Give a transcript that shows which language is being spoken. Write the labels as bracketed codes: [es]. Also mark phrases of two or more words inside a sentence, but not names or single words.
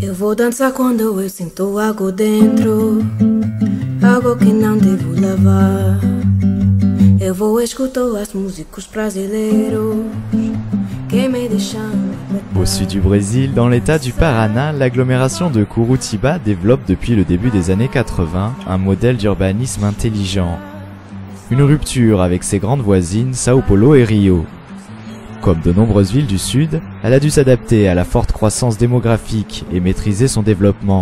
[pt] Vou dançar quando eu sinto algo dentro, algo que não devo lavar. Eu vou escutar as músicas brasileiros que me deixam. [fr] Au sud du Brésil, dans l'état du Paraná, l'agglomération de Curitiba développe depuis le début des années 80 un modèle d'urbanisme intelligent. Une rupture avec ses grandes voisines Sao Paulo et Rio. Comme de nombreuses villes du sud, elle a dû s'adapter à la forte croissance démographique et maîtriser son développement.